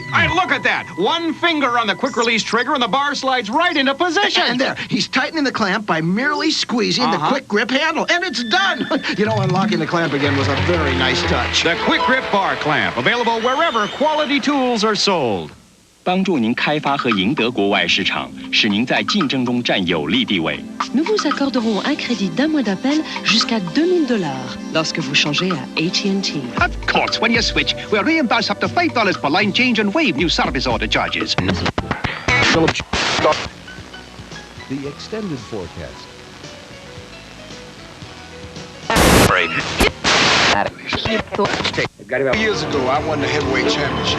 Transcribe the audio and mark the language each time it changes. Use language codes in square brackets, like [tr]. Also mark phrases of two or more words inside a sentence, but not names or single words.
[en] Hey, look at that! One finger on the quick-release trigger and the bar slides right into position. And there, he's tightening the clamp by merely squeezing the quick-grip handle. And it's done! You know, unlocking the clamp again was a very nice touch. The quick-grip bar clamp, available wherever quality tools are sold. [zh] 帮助您开发和赢得国外市场，使您在竞争中占有利地位。 [fr] Nous vous accorderons un crédit d'un mois d'appel jusqu'à $2,000 lorsque vous changez à AT&T. [en] Of course, when you switch, we'll reimburse up to $5 per line change and waive new service order charges. The extended forecast. Years ago, I won the heavyweight championship.